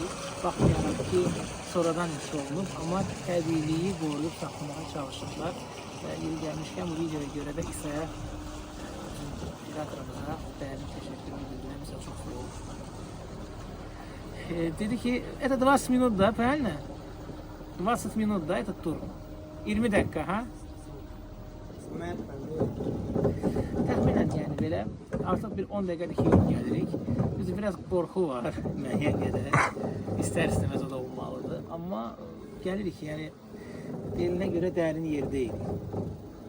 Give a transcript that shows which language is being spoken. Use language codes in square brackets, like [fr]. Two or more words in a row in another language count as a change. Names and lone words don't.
[az] Baxmayaraq ki, sonradan inşa olunub, amma təbiiliyi qoruyub saxlamağa çalışırlar. Və yeri gəlmişkən bu videoya görə də İsa'ya, operatorumuza dəyərli təşəkkür edirəm. Bizə çox sağ olun. Dedi ki, [ru] это 20 минут, да, правильно? 20 минут, да, этот тур? 20 dakika, ha? [az] Təxminən yəni belə, artıq bir 10 dəqiqəlik yol gəlirik. Bizdə biraz qorxu var, müəyyən qədər. İstər-istəməz o da olmalıdır. Amma gəlirik, yəni deyilinə görə dərin yer deyil.